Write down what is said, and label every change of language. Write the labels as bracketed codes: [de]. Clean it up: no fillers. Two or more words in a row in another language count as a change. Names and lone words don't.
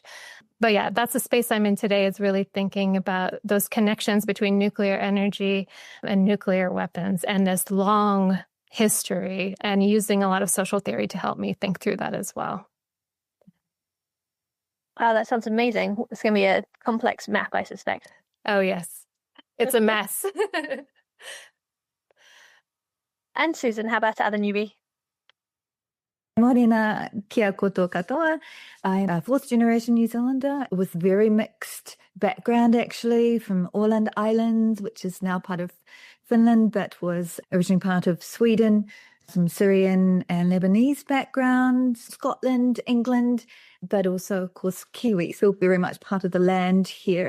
[en] But yeah, that's the space I'm in today, is really thinking about those connections between nuclear energy and nuclear weapons and this long history, and using a lot of social theory to help me think through that as well. Wow, that sounds amazing. It's going to be a complex map, I suspect. Oh, yes. It's a mess. And Susan, how about the other newbie? [mi] Morena, kia koutou katoa. [en] I'm a 4th generation New Zealander with very mixed background, actually, from Åland Islands, which is now part of Finland, but was originally part of Sweden, some Syrian and Lebanese background, Scotland, England, but also, of course, Kiwi, so very much part of the land here.